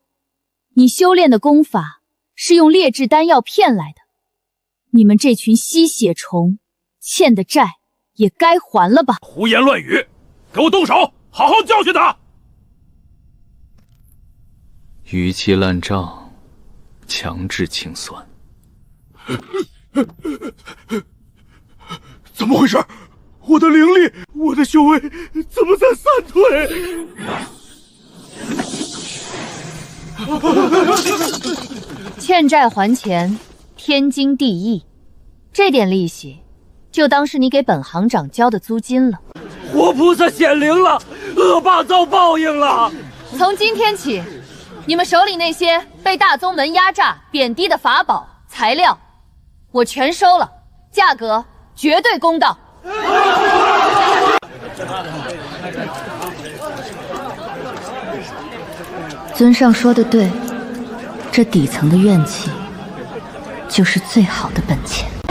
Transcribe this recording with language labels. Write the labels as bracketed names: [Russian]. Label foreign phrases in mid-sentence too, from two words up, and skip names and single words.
[Chinese] 你修煉的功法，是用劣質丹藥騙來的。你們這群吸血蟲，欠的債也該還了吧？胡言亂語，給我動手，好好教訓他！逾期爛賬，強制清算，怎么回事？我的灵力，我的修为怎么在散退？欠债还钱，天经地义。这点利息，就当是你给本行长交的租金了。活菩萨显灵了，恶霸遭報應了。從今天起，你們手裡那些被大宗門壓榨、貶低的法寶、材料，我全收了，價格絕對公道。尊上說的對，這底層的怨氣，就是最好的本錢。